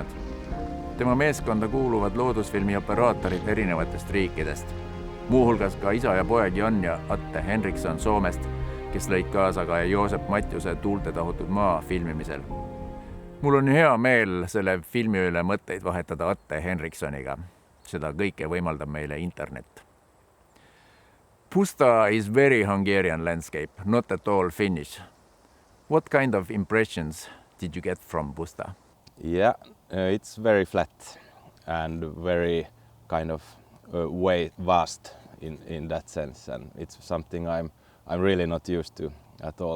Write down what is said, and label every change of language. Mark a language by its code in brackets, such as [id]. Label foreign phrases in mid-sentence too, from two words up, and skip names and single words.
[et] Tema meeskonda kuuluvad loodusfilmi operaatorid erinevatest riikidest. Muuhulgas ka isa ja poeg Jan ja Atte Henriksson Soomest, kes lõid kaasa ka Joosep Matjuse Tuulte tahutud maa filmimisel. Mul on hea meel selle filmi üle mõtteid vahetada Atte Henrikssoniga. Seda kõike võimaldab meile internet. [en] Pusta is very Hungarian landscape, not at all Finnish. What kind of impressions did you get from Pusta? Yeah, it's very flat and very kind of way vast in that sense, and it's something I'm really not used to at all.